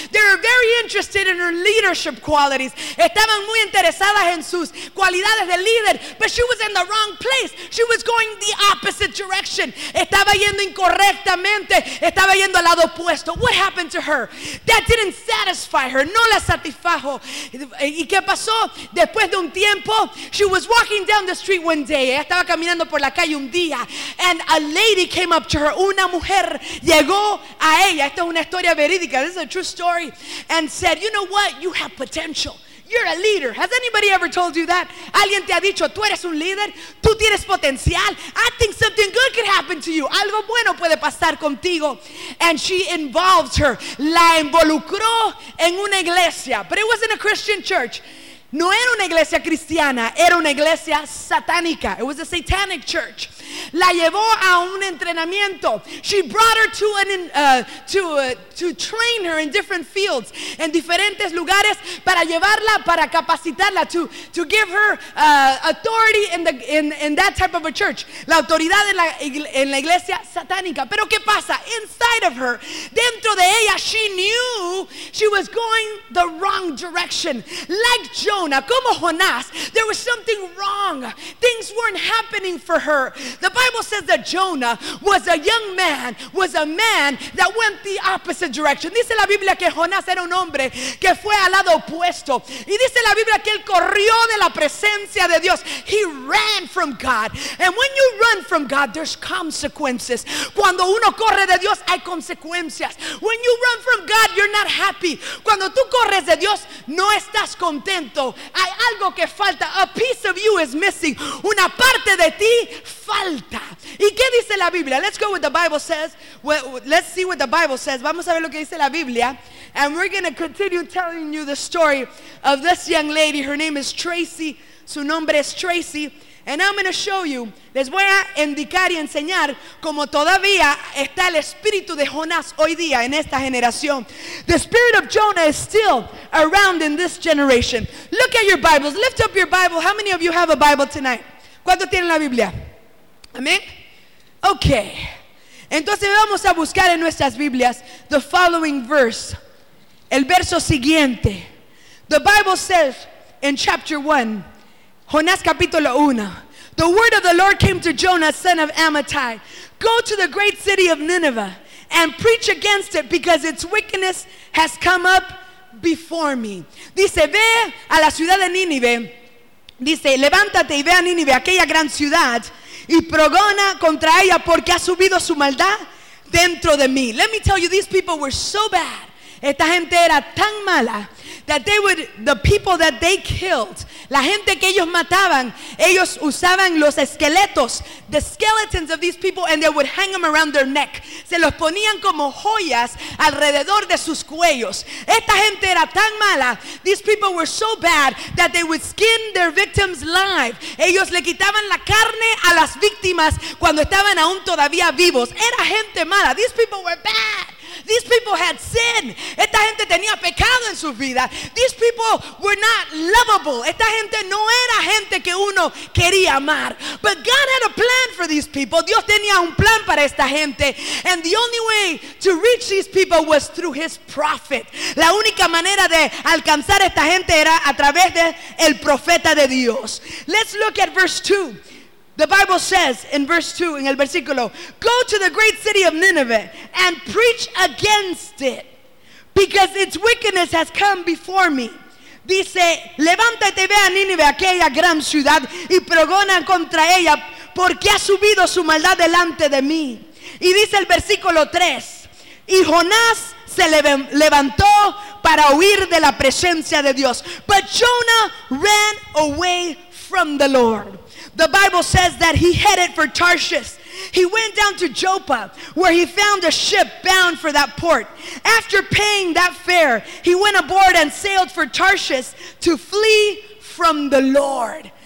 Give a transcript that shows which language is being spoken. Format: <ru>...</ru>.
<en>They were very interested in her leadership qualities.</en> <es>Estaban muy interesadas en sus cualidades de líder.</es> <en>But she was in the wrong place. She was going the opposite direction.</en> <es>Estaba yendo incorrectamente. Estaba yendo al lado opuesto.</es> <en>What happened to her? That didn't satisfy her.</en> <es>No la satisfajo. ¿Y qué pasó? Después de un tiempo,</es> <en>she was walking down the street one day.</en> <es>Ella estaba caminando por la calle un día.</es> <en>And a lady came up to her.</en> <es>Una mujer llegó a ella. Esta es una historia verídica.</es> <en>This is a true story. And said, you know what? You have potential. You're a leader. Has anybody ever told you that?</en> <es>¿Alguien te ha dicho, tú eres un líder? ¿Tú tienes potencial?</es> <en>I think something good could happen to you.</en> <es>Algo bueno puede pasar contigo.</es> <en>And she involved her.</en> <es>La involucró en una iglesia.</es> <en>But it wasn't a Christian church.</en> <es>No era una iglesia cristiana. Era una iglesia satánica.</es> <en>It was a satanic church.</en> <es>La llevó a un entrenamiento.</es> <en>She brought her to to train her in different fields,</en> <es>en diferentes lugares, para llevarla, para capacitarla,</es> <en>to give her authority in that type of a church.</en> <es>La autoridad en la iglesia satánica. Pero ¿qué pasa?</es> <en>Inside of her,</en> <es>dentro de ella,</es> <en>she knew she was going the wrong direction. Like Jonah,</en> <es>como Jonás,</es> <en>there was something wrong. Things weren't happening for her. The Bible says that Jonah was a young man, was a man that went the opposite direction.</en> <es>Dice la Biblia que Jonás era un hombre que fue al lado opuesto. Y dice la Biblia que él corrió de la presencia de Dios.</es> <en>He ran from God. And when you run from God, there's consequences.</en> <es>Cuando uno corre de Dios, hay consecuencias.</es> <en>When you run from God, you're not happy.</en> <es>Cuando tú corres de Dios, no estás contento. Hay algo que falta.</es> <en>A piece of you is missing.</en> <es>Una parte de ti falta. ¿Y qué dice la Biblia?</es> <en>Let's go with the Bible says. Let's see what the Bible says.</en> <es>Vamos a ver lo que dice la Biblia.</es> <en>And we're going to continue telling you the story of this young lady. Her name is Tracy.</en> <es>Su nombre es Tracy.</es> <en>And I'm going to show you.</en> <es>Les voy a indicar y enseñar cómo todavía está el espíritu de Jonás hoy día en esta generación.</es> <en>The spirit of Jonah is still around in this generation. Look at your Bibles. Lift up your Bible. How many of you have a Bible tonight?</en> <es>¿Cuántos tienen la Biblia? Amén. Okay. Entonces vamos a buscar en nuestras Biblias</es> <en>the following verse.</en> <es>El verso siguiente.</es> <en>The Bible says in chapter 1,</en> <es>Jonás capítulo 1,</es> <en>the word of the Lord came to Jonah, son of Amittai. Go to the great city of Nineveh and preach against it because its wickedness has come up before me.</en> <es>Dice, ve a la ciudad de Nínive Dice, levántate y ve a Nínive, aquella gran ciudad, y pregona contra ella porque ha subido su maldad dentro de mí.</es> <en>Let me tell you, these people were so bad.</en> <es>Esta gente era tan mala.</es> <en>That they would, the people that they killed,</en> <es>la gente que ellos mataban, ellos usaban los esqueletos,</es> <en>the skeletons of these people, and they would hang them around their neck.</en> <es>Se los ponían como joyas alrededor de sus cuellos. Esta gente era tan mala.</es> <en>These people were so bad that they would skin their victims live.</en> <es>Ellos le quitaban la carne a las víctimas cuando estaban aún todavía vivos. Era gente mala.</es> <en>These people were bad. These people had sin.</en> <es>Esta gente tenía pecado en sus vidas.</es> <en>These people were not lovable.</en> <es>Esta gente no era gente que uno quería amar.</es> <en>But God had a plan for these people.</en> <es>Dios tenía un plan para esta gente.</es> <en>And the only way to reach these people was through his prophet.</en> <es>La única manera de alcanzar a esta gente era a través de el profeta de Dios.</es> <en>Let's look at verse 2. The Bible says in verse 2, in</en> <es>el versículo,</es> <en>go to the great city of Nineveh and preach against it, because its wickedness has come before me.</en> <es>Dice, levántate y ve a Nínive, aquella gran ciudad, y pregona contra ella, porque ha subido su maldad delante de mí. Y dice el versículo 3, y Jonás se levantó para huir de la presencia de Dios.</es> <en>But Jonah ran away from the Lord. The Bible says that he headed for Tarshish. He went down to Joppa, where he found a ship bound for that port. After paying that fare, he went aboard and sailed for Tarshish to flee from the Lord.</en>